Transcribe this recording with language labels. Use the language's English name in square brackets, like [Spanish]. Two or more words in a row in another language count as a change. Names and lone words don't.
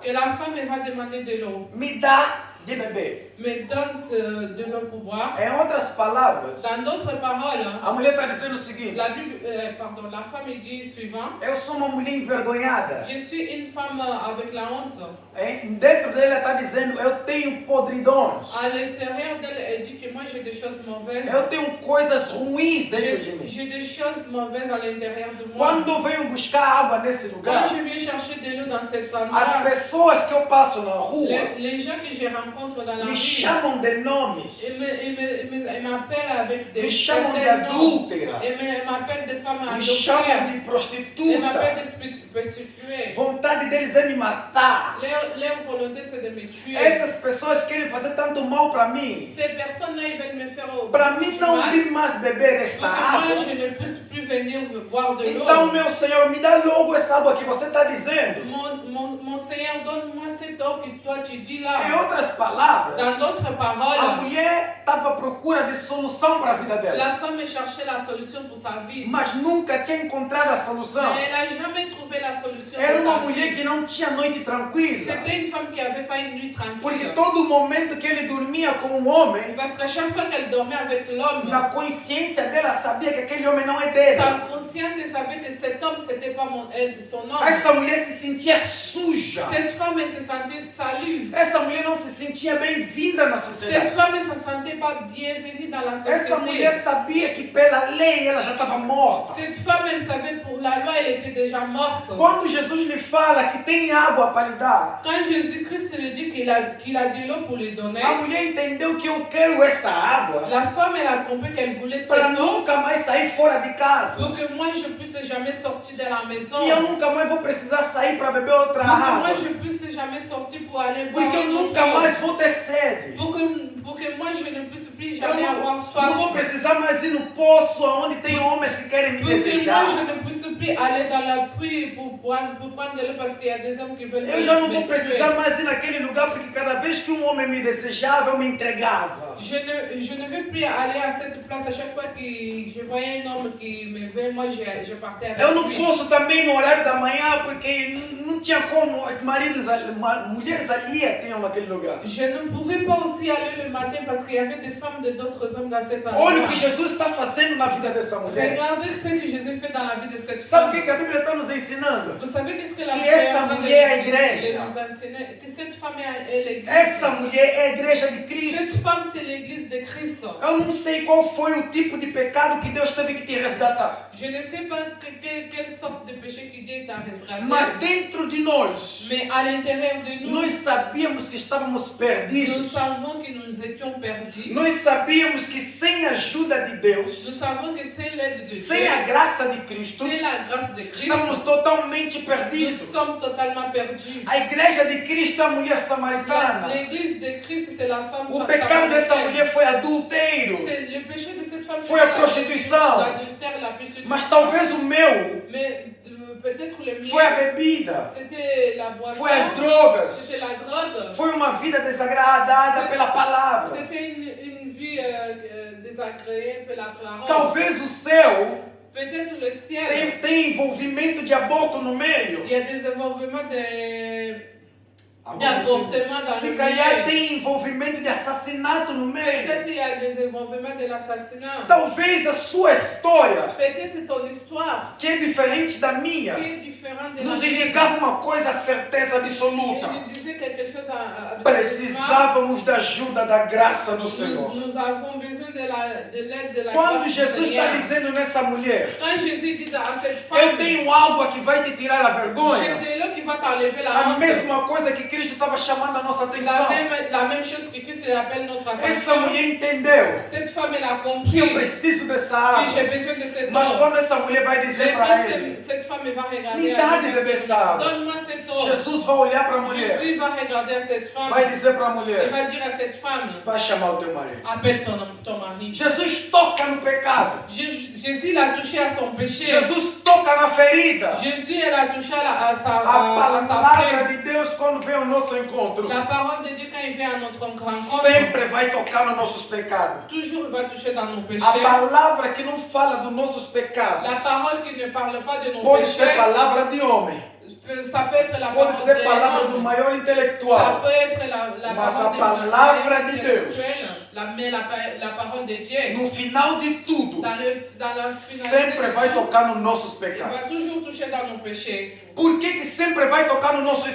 [French] que la femme elle va demander de l'eau. [Portuguese] Me dá de beber. [French] Me donne de l'eau pour boire. [Portuguese] Em outras palavras, [French] Dans d'autres paroles, [Portuguese] a mulher está dizendo o seguinte: [French] la femme dit suivant. [Portuguese] eu sou uma mulher envergonhada. [French] Je suis une femme avec la honte. [Portuguese] Dentro dele ela está dizendo: eu tenho podridões. [French] À l'intérieur d'elle, elle dit que moi j'ai des choses mauvaises. [Portuguese] Eu tenho coisas ruins dentro de mim. [French] J'ai des choses mauvaises à l'intérieur de moi. [Portuguese] Quando eu venho buscar água nesse [French] Quand [Portuguese] lugar, [French] je viens chercher de l'eau dans cette [Portuguese] as [French] endroit, [Portuguese] pessoas que eu passo na rua [French] les gens que je rencontre dans la [Portuguese] me [French] rue, [Portuguese] chamam de nomes, [French] ils m'appellent avec des [Portuguese] me chamam de [French] certains noms. [Portuguese] adúltera, [French] Ils m'appellent de femmes [Portuguese] me chamam [French] adultères. [Portuguese] de [French] Ils [Portuguese] prostituta. [French] m'appellent de prostituées. [Portuguese] Vontade deles é me matar. [French] Leur volonté c'est de me tuer. [Portuguese] Essas pessoas querem fazer tanto mal para mim. [French] Ces personnes-là, ils veulent me faire au [Portuguese] Para mim não [French] mal. [Portuguese] vir mais beber essa [French] Pour que moi, [Portuguese] água. [French] je ne puisse plus venir boire de l'eau. [Portuguese] Então, meu Senhor, me dá logo essa água que você está dizendo. [French] Mon Seigneur, donne-moi cette eau que toi tu dis là. [Portuguese] Em outras [French] Dans [Portuguese] palavras, [French] d'autres [Portuguese] a [French] paroles, [Portuguese] mulher estava à procura de solução para a vida dela, [French] la femme cherchait la solution pour sa vie. [Portuguese] mas nunca tinha encontrado a solução. [French] Mais elle n'a jamais trouvé la solution [Portuguese] Era [French] pour [Portuguese] uma [French] sa [Portuguese] mulher [French] vie. [Portuguese] que não tinha noite tranquila, [French] C'était une femme qui n'avait pas une nuit [Portuguese] porque [French] tranquille. [Portuguese] todo momento que ele dormia com um homem, [French] Parce qu'à chaque fois qu'elle dormait avec l'homme, [Portuguese] na consciência dela sabia que aquele homem não é dele. [French] sa conscience elle savait que cet homme, c'était pas son homme. [Portuguese] Essa mulher se sentia suja. [French] Cette femme, elle se sentait salue. [Portuguese] Essa mulher não se sentia bem-vinda na [French] Cette [Portuguese] sociedade. [French] femme ne se sentait pas bienvenue dans la [Portuguese] Essa mulher [French] société. [Portuguese] sabia que pela lei ela já estava morta. [French] Cette femme, elle savait pour la loi, elle était déjà morte. [Portuguese] Quando Jesus lhe fala que tem água para lhe dar, [French] Quand Jésus-Christ lui dit qu'il a de l'eau pour lui donner, [Portuguese] a mulher entendeu que eu quero essa água [French] la femme, elle a compris qu'elle voulait cette [Portuguese] para [French] eau [Portuguese] nunca mais sair fora de casa. [French] pour que moi, je puisse jamais sortir de la maison. [Portuguese] Que eu nunca mais vou precisar sair para beber outra [French] Pour que moi, [Portuguese] água. [French] je puisse jamais sortir pour aller boire [Portuguese] Porque eu [French] une autre [Portuguese] nunca [French] eau. [Portuguese] mais vou ter sede. [French] Pour que moi, je ne puisse plus [Portuguese] Eu [French] jamais avoir [Portuguese] não vou [French] soif. [Portuguese] precisar mais ir no poço onde tem homens que querem me [French] Pour que moi, [Portuguese] desejar. [French] je ne puisse plus aller dans la pluie pour prendre de l'eau parce qu'il y a des hommes qui veulent [Portuguese] Eu já não [French] me [Portuguese] vou [French] tuer. [Portuguese] precisar mais ir naquele lugar porque cada vez que um homem me desejava, eu me entregava. [French] Je ne vais plus aller à cette place. À chaque fois que je voyais un homme qui me veut, moi je partais avec [Portuguese] Eu não [French] lui. [Portuguese] posso também no horário da manhã porque não tinha como mulheres alheias tinham naquele lugar. [French] Je ne pouvais pas aussi aller le matin parce qu'il y avait des femmes de d'autres hommes dans cet endroit. [Portuguese] Olha o que Jesus está fazendo na vida dessa mulher. [French] Regardez ce que Jésus fait dans la vie de cette [Portuguese] Sabe [French] femme. [Portuguese] o que a Bíblia está nos ensinando? [French] Vous savez qu'est-ce que la [Portuguese] Que [French] Bible est [Portuguese] essa [French] en train de [Portuguese] mulher é a [French] nous [Portuguese] igreja. [French] enseigner? Que cette femme est l'église. [Portuguese] Essa mulher é a igreja de Cristo. [French] Cette femme, c'est l'église de Christ. [Portuguese] Eu não sei qual foi o tipo de pecado que Deus teve que te resgatar. [French] Je ne sais pas quelle sorte de péché que Dieu t'a resgaté. [Portuguese] Mas dentro de nós, [French] Mais à l'intérieur de nous, [Portuguese] nós sabíamos que estávamos [French] nous [Portuguese] perdidos. [French] savons que nous étions perdus. [Portuguese] Nós sabíamos que sem a ajuda de [French] Nous [Portuguese] Deus, [French] savons que c'est l'aide de Dieu, [Portuguese] sem a graça de Cristo, [French] c'est la grâce de Christ, [Portuguese] estávamos totalmente [French] nous [Portuguese] perdidos. [French] sommes totalement perdus. [Portuguese] A igreja de Cristo é a mulher samaritana. [French] L'église de Christ, c'est la femme [Portuguese] O pecado dessa mulher foi adultério, [French] C'est le péché de cette femme. [Portuguese] foi a prostituição. [French] L'adultère, la prostitution. [Portuguese] Mas talvez o meu [French] Mais peut-être le mien, [Portuguese] foi a bebida, [French] c'était la boisson, [Portuguese] foi as drogas, [French] c'était la drogue, [Portuguese] foi uma vida desagradada pela palavra. [French] c'était une vie désagréée par la parole. [Portuguese] Talvez o seu [French] Peut-être le ciel. [Portuguese] tem envolvimento de aborto no meio. [French] Il y a des envolvements d'avortement dans [Portuguese] Se [French] le [Portuguese] calhar [French] milieu. [Portuguese] tem envolvimento de assassinato no meio. [French] Peut-être il y a des envolvements de l'assassinat. [Portuguese] Talvez a sua história, [French] Peut-être ton histoire [Portuguese] que é diferente da minha, [French] qui est différente de la [Portuguese] nos [French] mienne. [Portuguese] indicava uma coisa, a certeza absoluta. [French] Il nous disait quelque chose à [Portuguese] Precisávamos da ajuda, da graça do Senhor. [French] Nous avons besoin de l'aide de la [Portuguese] Quando [French] grâce du [Portuguese] Jesus está [French] Seigneur. [Portuguese] dizendo nessa mulher, [French] Quand Jésus dit à cette [Portuguese] eu [French] femme, [Portuguese] tenho algo que vai te tirar a [French] j'ai [Portuguese] vergonha, [French] de l'eau qui va t'enlever la [Portuguese] a [French] honte. [Portuguese] mesma coisa que Cristo estava chamando a nossa atenção. [French] La même chose que Christ appelle notre [Portuguese] Essa [French] attention. [Portuguese] mulher entendeu [French] Cette femme, elle a [Portuguese] que [French] compris [Portuguese] eu [French] que [Portuguese] preciso dessa [French] j'ai [Portuguese] água. [French] besoin de cette [Portuguese] Mas [French] eau. [Portuguese] quando essa mulher vai dizer [French] Mais [Portuguese] para [French] quand [Portuguese] ele, [French] cette femme elle va regarder [Portuguese] me [French] à [Portuguese] dá de [French] lui, [Portuguese] beber essa água, [French] donne-moi cette eau. [Portuguese] Jesus vai olhar para a mulher, [French] Jésus va regarder à cette femme. [Portuguese] vai dizer para a [French] Il [Portuguese] mulher, [French] va dire à cette femme, [Portuguese] vai chamar o teu marido. [French] appelle ton mari. [Portuguese] Jesus toca no pecado. [French] Jésus l'a touché à son péché. [Portuguese] Jesus toca na ferida. [French] Jésus, elle a touché à sa [Portuguese] A [French] plaie. [Portuguese] palavra de Deus, quando vem ao nosso encontro, [French] La parole de Dieu, quand il vient à notre rencontre, [Portuguese] sempre vai tocar nos nossos pecados. [French] toujours il va toucher dans nos péchés. [Portuguese] A palavra que não fala dos nossos [French] La [Portuguese] pecados [French] parole qui ne parle pas de nos [Portuguese] pode [French] péchés, [Portuguese] ser palavra de homem, [French] ça peut être la parole [Portuguese] pode ser palavra [French] de [Portuguese] do [French] l'homme. [Portuguese] maior [French] Ça [Portuguese] intelectual, [French] peut être la [Portuguese] mas a [French] parole [Portuguese] palavra de Deus, [French] mais la parole de Dieu, [Portuguese] no final de tudo, [French] dans la [Portuguese] sempre vai tocar nos nossos [French] il va [Portuguese] pecados. [French] toujours toucher dans nos péchés. [Portuguese] Por que sempre vai tocar nos nossos